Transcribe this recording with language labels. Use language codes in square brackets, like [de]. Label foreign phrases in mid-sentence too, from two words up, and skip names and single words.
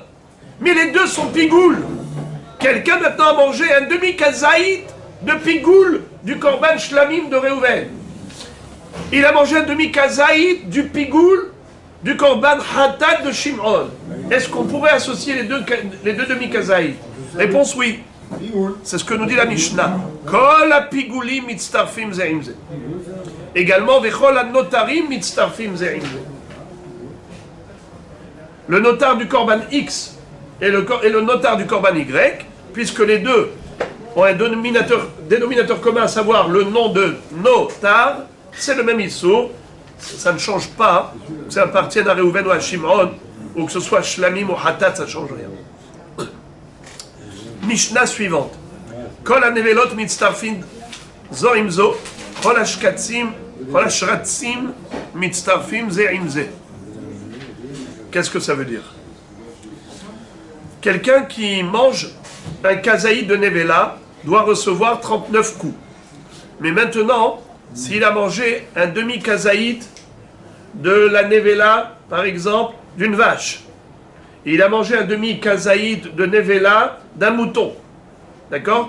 [fr] Mais les deux sont pigoul. Quelqu'un maintenant a mangé un demi-kazaït de pigoul du [he] קרבן שלמים [fr] de Réhouven. Il a mangé un demi-kazaït du pigoul du [he] קרבן חטאת [fr] de Shimron. Est-ce qu'on pourrait associer les deux demi-kazaït? Réponse oui. C'est ce que nous dit la Mishnah. [he] כל הפיגולים מצטרפים זה עם זה. Également, וכל הנותרים מצטרפים זה עם זה. [fr] Le notar du korban X et le notar du korban Y, puisque les deux ont un dénominateur commun, à savoir le nom de notar, c'est le même issour, ça ne change pas, que ça appartienne à Réhouven ou à Shimron, ou que ce soit Shlamim ou Hatat, ça ne change rien. Mishnah suivante. [he] כל הנבלות מצטרפות זו עם זו, כל השרצים מצטרפים זה עם זה. [fr] Qu'est-ce que ça veut dire? Quelqu'un qui mange un kazaït de Nevela doit recevoir 39 coups. Mais maintenant, s'il a mangé un demi-kazaït de la Nevela, par exemple, d'une vache, et il a mangé un demi-kazaït de Nevela d'un mouton, d'accord?